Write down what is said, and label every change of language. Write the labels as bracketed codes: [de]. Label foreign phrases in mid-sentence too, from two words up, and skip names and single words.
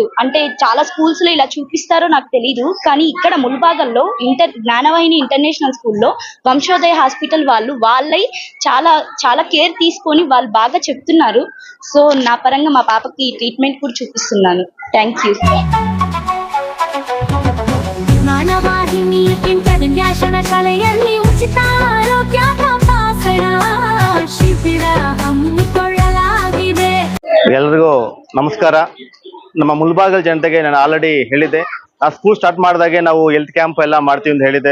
[te] అంటే చాలా స్కూల్స్ లో ఇలా చూపిస్తారో నాకు తెలీదు, కానీ ఇక్కడ ముల్బాగల్లో జ్ఞానవాహిని ఇంటర్నేషనల్ స్కూల్లో వంశోదయ హాస్పిటల్ వాళ్ళై చాలా చాలా కేర్ తీసుకొని వాళ్ళు బాగా చెప్తున్నారు. సో నా పరంగా మా పాపకి ట్రీట్మెంట్ కూడా చూపిస్తున్నాను. [en] Thank you. [kn] ಜ್ಞಾನವಾಹಿನಿ ಇಂಟರ್ನ್ಯಾಷನಲ್ ಶಾಲೆಯಲ್ಲಿ ಉಚಿತ ಆರೋಗ್ಯ ತಪಾಸಣಾ ಶಿಬಿರ ಹಮ್ಮಿಕೊಳ್ಳಲಾಗಿದೆ. ಎಲ್ರಿಗೂ ನಮಸ್ಕಾರ. ನಮ್ಮ ಮುಲ್ಬಾಗಲ್ ಜನತೆಗೆ ನಾನು ಆಲ್ರೆಡಿ ಹೇಳಿದ್ದೆ, ನಾವು [en] school start [kn] ಮಾಡಿದಾಗೆ ನಾವು [en] health camp [kn] ಎಲ್ಲ ಮಾಡ್ತೀವಿ ಅಂತ ಹೇಳಿದ್ದೆ.